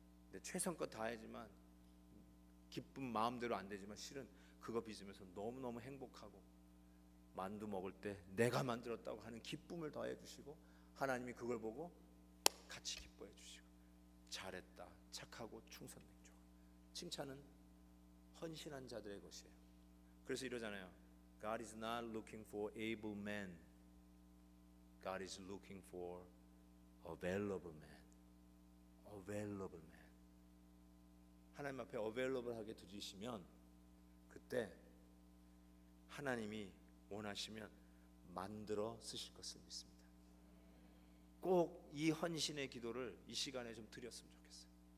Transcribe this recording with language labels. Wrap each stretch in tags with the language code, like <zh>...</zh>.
<ko>근데 최선껏 다하지만 기쁨 마음대로 안 되지만 실은 그거 빚으면서 너무너무 행복하고 만두 먹을 때 내가 만들었다고 하는 기쁨을 더해 주시고 하나님이 그걸 보고 같이 기뻐해 주시고 잘했다, 착하고 충성맹조. 칭찬은 헌신한 자들의 것이에요. 그래서 이러잖아요.</ko> <en>God is not looking for able men. God is looking for available men. Available men.</en> <ko>하나님 앞에 available하게 드리시면 그때 하나님이 원하시면 만들어 쓰실 것을 믿습니다. 꼭 이 헌신의 기도를 이 시간에 좀 드렸으면 좋겠어요.</ko>